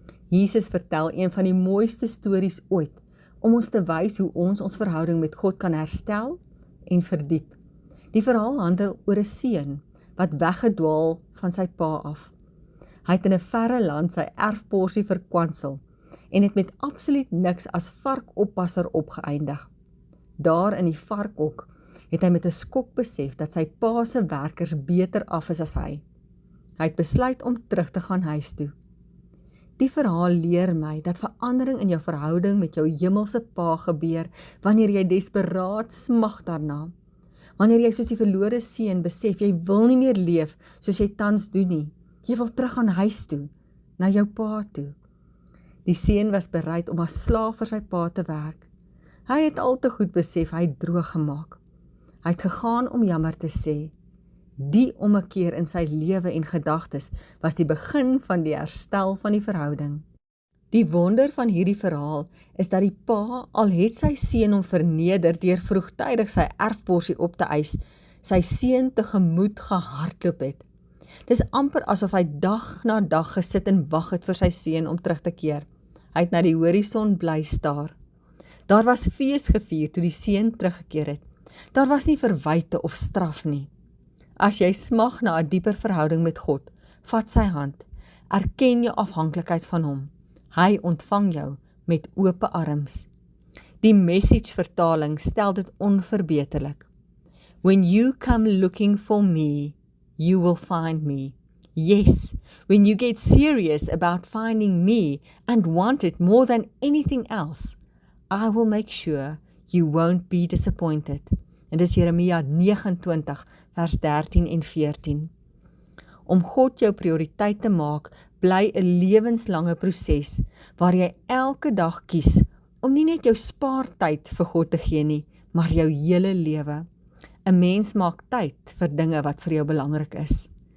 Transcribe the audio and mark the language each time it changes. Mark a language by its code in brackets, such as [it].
[af] Jesus vertel een van die mooiste stories ooit, om ons te wys hoe ons verhouding met God kan herstel en verdiep. Die verhaal handel oor 'n seun wat weggedwaal van sy pa af. Hy het in 'n verre land sy erfporsie verkwansel en het met absoluut niks as varkoppasser opgeëindig. Daar in die varkhok het hy met 'n skok besef dat sy pa se werkers beter af is as hy. Hy het besluit om terug te gaan huis toe. Die verhaal leer my dat verandering in jou verhouding met jou hemelse Pa gebeur wanneer jy desperaat smag daarna. Wanneer jy soos die verlore seun besef jy wil nie meer leef soos jy tans doen nie. Jy wil terug aan huis toe, na jou pa toe. Die seun was bereid om as slaaf vir sy pa te werk. Hy het al te goed besef hy het droog gemaak. Hy het gegaan om jammer te sê. Die ommekeer in sy lewe en gedagtes was die begin van die herstel van die verhouding. Die wonder van hierdie verhaal is dat die pa, al het sy seun hom verneder deur vroegtydig sy erfporsie op te eis, sy seun tegemoet gehardloop het. Dis amper asof hy dag na dag gesit en wag het vir sy seun om terug te keer. Hy het na die horison bly staar. Daar was fees gevier toe die seun teruggekeer het. Daar was nie verwyte of straf nie. As jy smag na 'n dieper verhouding met God, vat sy hand, erken jou afhanklikheid van hom. Hy ontvang jou met ope arms. Die Message vertaling stel dit onverbeterlik. [en] When you come looking for me, you will find me. Yes, when you get serious about finding me and want it more than anything else, I will make sure you won't be disappointed. [af] En dis Jeremia 29 vers 13 en 14. Om God jou prioriteit te maak, bly 'n lewenslange proses waar jy elke dag kies om nie net jou spaartyd vir God te gee nie, maar jou hele lewe. 'n Mens maak tyd vir dinge wat vir jou belangrik is.